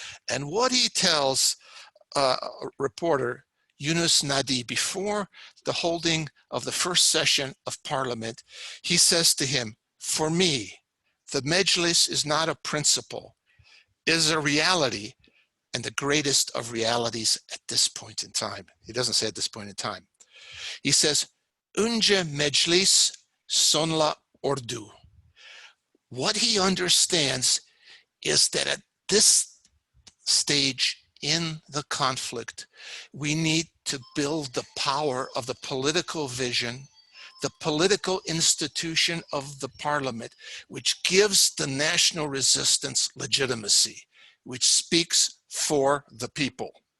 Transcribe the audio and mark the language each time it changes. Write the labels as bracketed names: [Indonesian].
[English] And what he tells a reporter, Yunus Nadi, before the holding of the first session of parliament, he says to him, for me, the Mejlis is not a principle, it is a reality, and the greatest of realities at this point in time. He doesn't say at this point in time. He says, [Turkish] Önce Meclis, sonra ordu. [English] What he understands is that at this stage in the conflict, we need to build the power of the political vision, the political institution of the parliament, which gives the national resistance legitimacy, which speaks for the people.